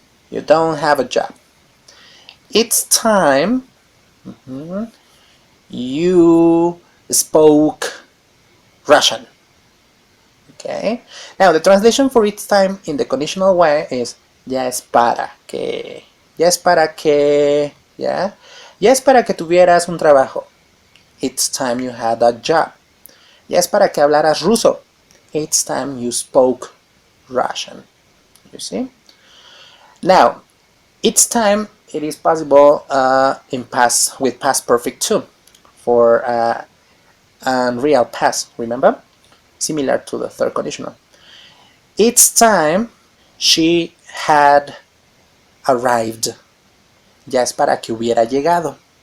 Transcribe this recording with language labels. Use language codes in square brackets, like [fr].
[en] You don't have a job. It's time you spoke Russian. Okay? Now, the translation for it's time in the conditional way is [es] ya es para que. Ya es para que. Yeah? Ya es para que tuvieras un trabajo. [en] It's time you had a job. [es] Ya es para que hablaras ruso. [en] It's time you spoke Russian. You see? Now, it's time it is possible in past with past perfect too, for real past, remember? Similar to the third conditional. Each time she had arrived. [es] Ya es para que hubiera llegado.